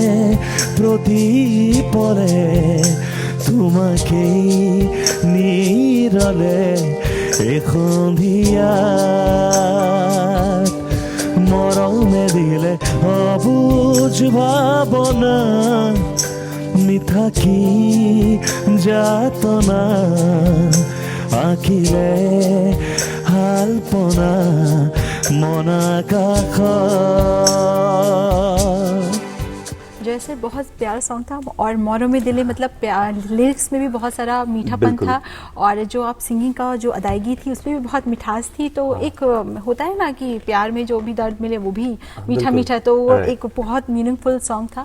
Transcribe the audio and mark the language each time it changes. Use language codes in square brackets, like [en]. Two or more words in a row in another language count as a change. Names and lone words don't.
[as] প্ৰতিপলে তোমাকেই নিৰলে সন্ধিয়াত মৰমে দিলে অবুঝ ভাবনা মিঠা কি যাতনা আঁকিলে আলপনা মন আকাশত। [hi] जैसे बहुत प्यारा सॉन्ग था और मोरो में दिले मतलब लिरिक्स में भी बहुत सारा मीठापन था और जो आप सिंगिंग का जो अदायगी थी उसमें भी बहुत मिठास थी। तो एक होता है ना कि प्यार में जो भी दर्द मिले वो भी मीठा मीठा, तो वो एक बहुत [en] meaningful song [hi] था।